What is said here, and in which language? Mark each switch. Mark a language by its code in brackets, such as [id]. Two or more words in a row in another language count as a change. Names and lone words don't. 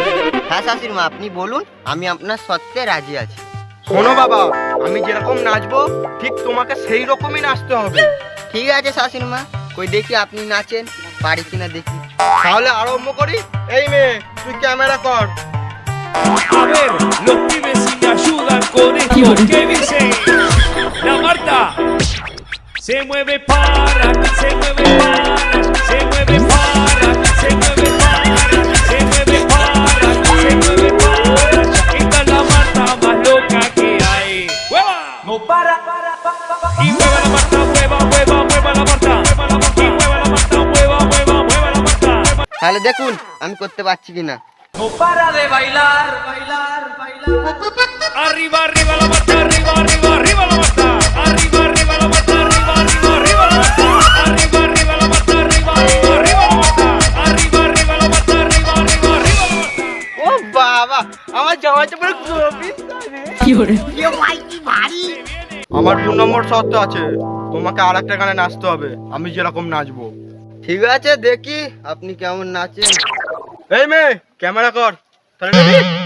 [bn] হ্যাঁ শাশুড়ি মা, আপনি বলুন, আমি আপনার শর্তে রাজি আছি। শোনো বাবা, আমি যেরকম নাচবো ঠিক তোমাকে সেই রকমই নাচতে হবে। ঠিক আছে শাশুড়ি মা, কই দেখি আপনি নাচেন, পারি কিনা দেখি। তাহলে আরম্ভ করি। এই মেয়ে, তুই ক্যামেরা কর। [es] A ver, los pibes si me ayudan con esto que dice la Marta. Se mueve para, se mueve para, se mueve para, se mueve para, se mueve para, se mueve para. Esta es la Marta más loca que hay. ¡Hueva! No para. Y mueva la Marta, mueva, mueva, mueva la Marta. Y mueva la Marta, mueva, mueva, mueva la Marta. [bn] তাহলে দেখুন আমি করতে পারছি কিনা। [es] No para de bailar, bailar, bailar. Arriba, arriba la Marta, arriba, arriba, arriba la Marta. Arriba, arriba la Marta, arriba, arriba, arriba la Marta. Arriba, arriba la Marta, arriba, arriba, arriba la Marta. Arriba, arriba la Marta, arriba, arriba, arriba la Marta. [bn] ও বাবা, আমার জামাইটা পুরো গোবিন আমার 2 নম্বর শর্ত আছে, তোমাকে আরেকটা গানে নাচতে হবে, আমি যেরকম নাচবো। ঠিক আছে, দেখি আপনি কেমন নাচেন। এই মেয়ে, ক্যামেরা কর। তাহলে ready?